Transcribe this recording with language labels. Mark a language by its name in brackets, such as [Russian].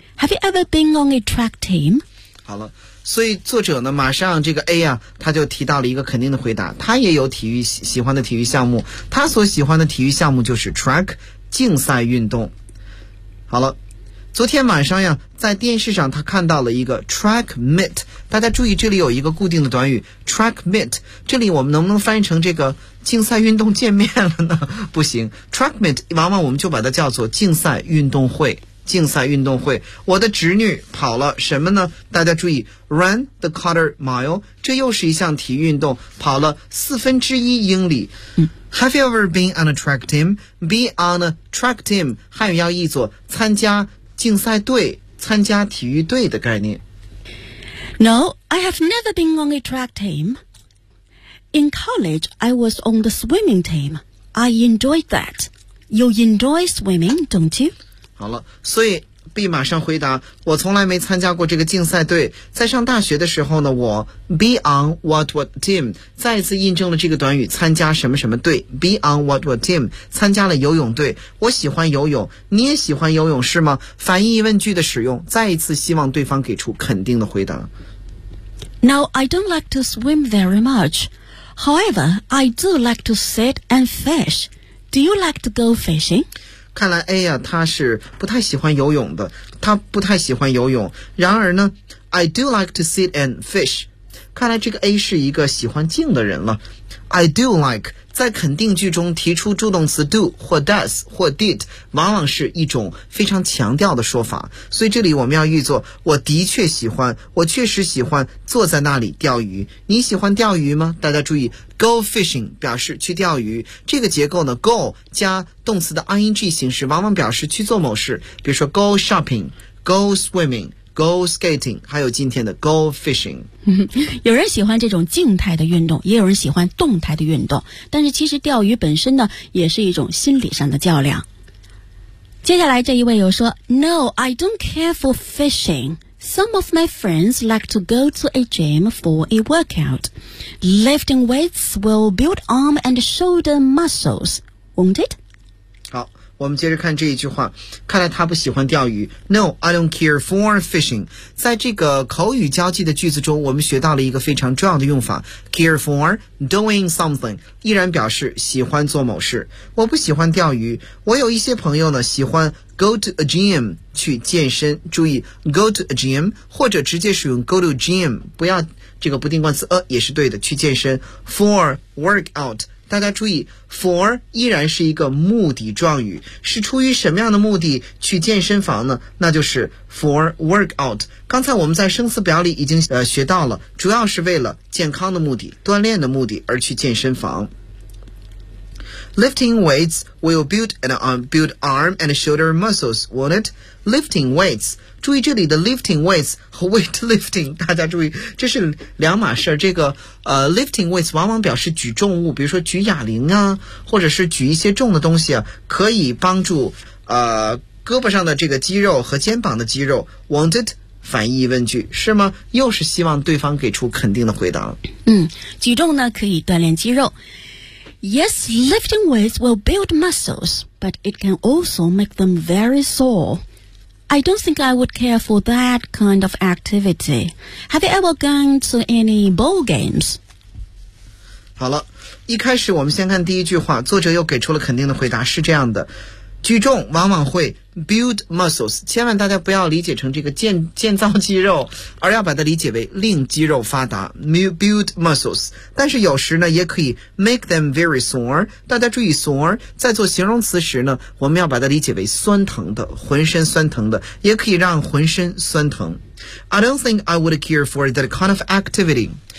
[English] Have you ever been on a track team? [Chinese] 好了，所以作者呢马上这个 A 啊他就提到了一个肯定的回答，他也有体育喜欢的体育项目，他所喜欢的体育项目就是 track 竞赛运动。好了，昨天晚上呀在电视上他看到了一个 track meet， 大家注意这里有一个固定的短语 track meet， 这里我们能不能翻译成这个竞赛运动见面了呢？不行， track meet 往往我们就把它叫做竞赛运动会，竞赛运动会。我的侄女跑了什么呢？大家注意 [English] run the quarter mile， [Chinese] 这又是一项体育运动，跑了四分之一英里。 [English] Have you ever been on a track team? Be on a track team [Chinese] 汉语要译作参加竞赛队，参加体育队的概念。 [English] No, I have never been on a track team. In college, I was on the swimming team. I enjoyed that. You enjoy swimming, don't you? [Chinese] 好了，所以 B 马上回答，我从来没参加过这个竞赛队。在上大学的时候呢，我 [English] be on what what team [Chinese] 再次印证了这个短语参加什么什么队， be on what what team 参加了游泳队。我喜欢游泳，你也喜欢游泳是吗？反义疑问句的使用再一次希望对方给出肯定的回答。 [English] Now I don't like to swim very much. However, I do like to sit and fish. Do you like to go fishing? [Chinese] 看来 A 呀，他是不太喜欢游泳的，他不太喜欢游泳。然而呢 ， [English] I do like to sit and fish。 [Chinese] 看来这个 A 是一个喜欢静的人了。I do like 在肯定句中提出助动词 do 或 does 或 did， 往往是一种非常强调的说法。所以这里我们要译作：我的确喜欢，我确实喜欢坐在那里钓鱼。你喜欢钓鱼吗？大家注意。Go fishing 表示去钓鱼，这个结构呢 go 加动词的 ing 形式往往表示去做某事，比如说 [English] go shopping, go swimming, go skating, [Chinese] 还有今天的 go fishing。有人喜欢这种静态的运动，也有人喜欢动态的运动，但是其实钓鱼本身呢也是一种心理上的较量。接下来这一位又说 [English] No, I don't care for fishingSome of my friends like to go to a gym for a workout. Lifting weights will build arm and shoulder muscles, won't it? [Chinese] 好，我们接着看这一句话。看来他不喜欢钓鱼。 [English] No, I don't care for fishing. [Chinese] 在这个口语交际的句子中，我们学到了一个非常重要的用法。 [English] Care for doing something [Chinese] 依然表示喜欢做某事。我不喜欢钓鱼。我有一些朋友呢，喜欢 [English] Go to a gym [Chinese] 去健身，注意 go to a gym 或者直接使用 go to gym， 不要这个不定冠词也是对的，去健身。 For workout 大家注意 for 依然是一个目的状语，是出于什么样的目的去健身房呢？那就是 for workout。刚才我们在生词表里已经学到了，主要是为了健康的目的，锻炼的目的而去健身房。 [English] Lifting weights will build arm and shoulder muscles, won't it? [Chinese] Lifting weights, 注意这里的 lifting weights 和 weight lifting, 大家注意这是两码事。这个lifting weights 往往表示举重物，比如说举哑铃啊，或者是举一些重的东西啊，可以帮助胳膊上的这个肌肉和肩膀的肌肉。 [English] Won't it? [Chinese] 反义问句是吗？又是希望对方给出肯定的回答。嗯，举重呢可以锻炼肌肉。 [English] Yes, lifting weights will build muscles, but it can also make them very sore. I don't think I would care for that kind of activity. Have you ever gone to any ball games? [Chinese] 好了，一开始我们先看第一句话，作者又给出了肯定的回答，是这样的。举重往往会 build muscles， 千万大家不要理解成这个建造肌肉，而要把它理解为令肌肉发达 build muscles。但是有时呢也可以 [English] make them very sore， [Chinese] 大家注意 sore 在做形容词时呢，我们要把它理解为酸疼的，浑身酸疼的，也可以让浑身酸疼。 [English] I don't think I would care for that kind of activity，